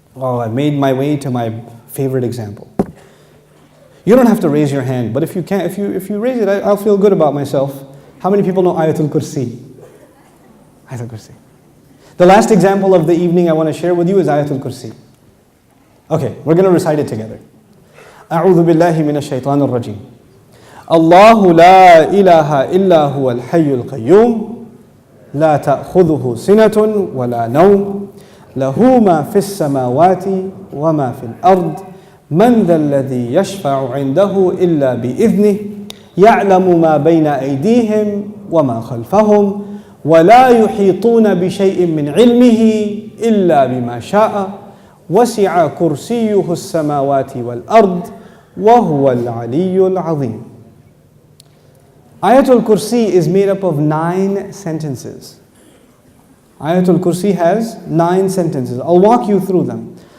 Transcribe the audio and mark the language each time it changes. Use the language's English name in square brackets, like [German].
[English] Oh, I made my way to my favorite example. You don't have to raise your hand, but if you can, if you raise it, I'll feel good about myself. How many people know AYATULQURSI? AYATULQURSI. The last example of the evening I want to share with you is AYATULQURSI. Okay, we're going to recite it together. [Arabic] أعوذ بالله من الشيطان الرجيم. الله لا إله إلا هو الحي القيوم لا تأخذه سنة ولا نوم له ما في السماوات وما في الأرض من ذا الذي يشفع عنده إلا بإذنه يعلم ما بين أيديهم وما خلفهم ولا يحيطون بشيء من علمه إلا بما شاء وسع كرسيه السماوات والأرض وهو العلي العظيم. [English] Ayatul Kursi is made up of 9 sentences. Ayatul Kursi has 9 sentences. I'll walk you through them.